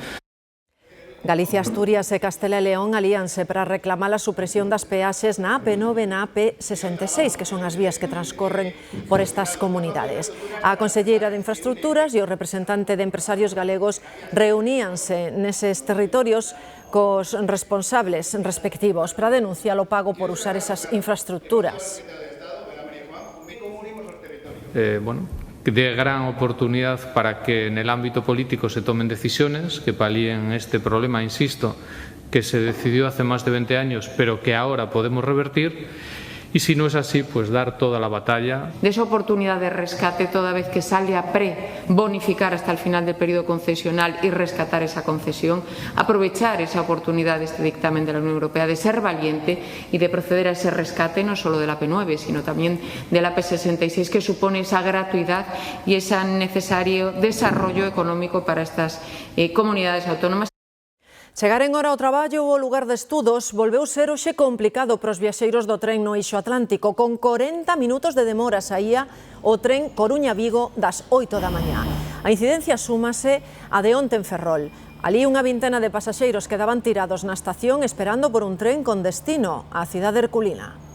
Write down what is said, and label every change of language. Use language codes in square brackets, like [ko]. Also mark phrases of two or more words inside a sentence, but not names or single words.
[gl] Galicia, Asturias e Castela e León alíanse para reclamar a supresión das peaxes na AP9 e na AP66, que son as vías que transcorren por estas comunidades. A conselleira de Infraestructuras e o representante de empresarios galegos reuníanse neses territorios cos responsables respectivos para denunciar o pago por usar esas infraestructuras. [es] De gran oportunidad para que en el ámbito político se tomen decisiones que palíen este problema, insisto, que se decidió hace más de 20 años, pero que ahora podemos revertir. Y si no es así, pues dar toda la batalla. De esa oportunidad de rescate toda vez que sale a bonificar hasta el final del periodo concesional y rescatar esa concesión, aprovechar esa oportunidad de este dictamen de la Unión Europea de ser valiente y de proceder a ese rescate no solo de la AP9, sino también de la AP66, que supone esa gratuidad y ese necesario desarrollo económico para estas comunidades autónomas. [gl] Chegar en hora ao traballo ou ao lugar de estudos volveu ser hoxe complicado para os viaxeiros do tren no Eixo Atlántico. Con 40 minutos de demora saía o tren Coruña-Vigo das 8 da mañá. A incidencia súmase a de onte en Ferrol. Alí unha vintena de pasaxeiros quedaban tirados na estación esperando por un tren con destino á cidade herculina.